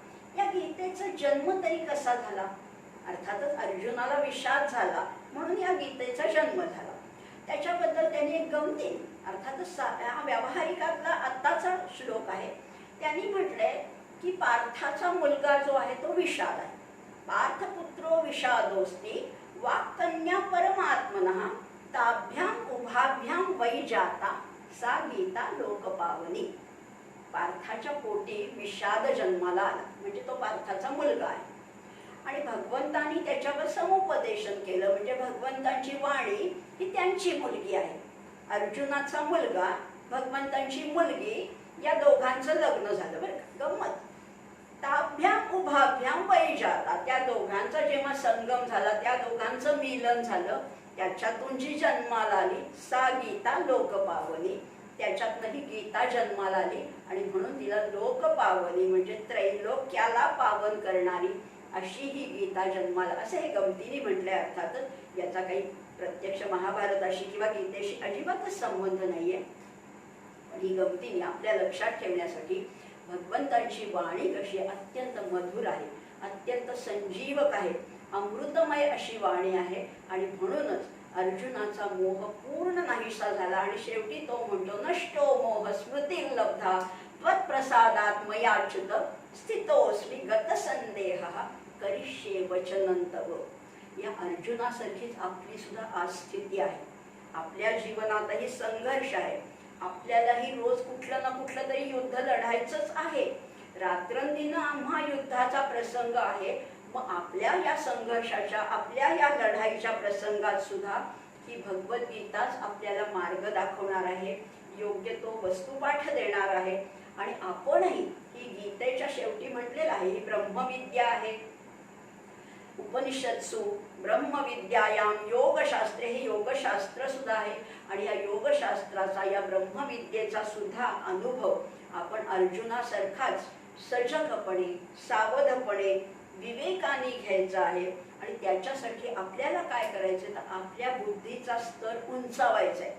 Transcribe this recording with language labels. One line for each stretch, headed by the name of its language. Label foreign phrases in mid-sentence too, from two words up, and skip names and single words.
Marathi: या गीतेचा जन्म तरी कसा झाला. अर्थातच अर्जुनाला विषाद झाला म्हणून या गीतेचा जन्म झाला. त्याच्याबद्दल त्यांनी एक गमती, अर्थातच हा व्यावहारिकातला आत्ताचा श्लोक आहे. त्यांनी म्हटलंय की पार्थाचा मुलगा जो आहे तो विषाद आहे.
Sanskrit: पार्थपुत्रो विषादोस्ति वाक्कन्या परमात्मनः ताभ्याम उभाभ्याम वै जाता सा गीता लोकपावनी.
Marathi: पार्थाच्या पोटी विषाद जन्माला आला म्हणजे तो पार्थाचा मुलगा आहे. आणि भगवंतांनी त्याच्यावर समुपदेशन केलं म्हणजे भगवंतांची वाणी ही त्यांची मुलगी आहे. अर्जुनाचा मुलगा, भगवंतांची मुलगी, या दोघांचं लग्न झालं बरं का. गंमत.
Sanskrit: ताभ्याम उभाभ्याम वै जाता,
Marathi: त्या दोघांचा जेव्हा संगम झाला, त्या दोघांचं मिलन झालं, त्याच्यातून जी जन्माला आली
Sanskrit: सा गीता लोकपावनी,
Marathi: त्याच्यातनं ही गीता जन्माला आली आणि म्हणून तिला लोकपावनी म्हणजे त्रैलोक्याला पावन करणारी अशी ही गीता जन्माला, असं हे गमतीने म्हटलंय. अर्थातच याचा काही प्रत्यक्ष महाभारताशी किंवा गीतेशी अजिबातच संबंध नाहीये. पण ही गमतीने आपल्या लक्षात ठेवण्यासाठी भगवंतांची वाणी कशी अत्यंत मधुर आहे, अत्यंत संजीवक आहे, अमृतमय अशी वाणी आहे. आणि म्हणूनच अर्जुनाचा मोह पूर्ण नाहीसा झाला आणि शेवटी तो म्हणतो
Sanskrit: नष्टो मोह स्मृती लब्धा त्वत्प्रसादात् मयाच्युत स्थितोस्मि गतसंदेहः करिष्ये वचनं तव.
Marathi: या अर्जुनासारखीच आपली सुद्धा आज स्थिती आहे. आपल्या जीवनातही संघर्ष आहे. आपल्यालाही रोज कुठलं ना कुठलं तरी युद्ध लढायचंच आहे. रात्रंदिन आम्हा युद्धाचा प्रसंग आहे. मग आपल्या या संघर्षाच्या, आपल्या या लढाईच्या प्रसंगात सुद्धा ही भगवद्गीताच आपल्याला मार्ग दाखवणार आहे, योग्य तो वस्तुपाठ देणार आहे. आणि आपणही ही गीतेच्या शेवटी म्हटलेलं आहे ही ब्रह्मविद्या आहे.
Sanskrit: उपनिषत्सु ब्रह्मविद्यायाम योगशास्त्रे,
Marathi: हे योगशास्त्र सुद्धा आहे. आणि या योगशास्त्राचा, या ब्रह्मविद्येचा सुद्धा अनुभव आपण अर्जुनासारखाच सजगपणे, सावधपणे, विवेकाने घ्यायचा आहे. आणि त्याच्यासाठी आपल्याला काय करायचं तर आपल्या बुद्धीचा स्तर उंचावायचा आहे.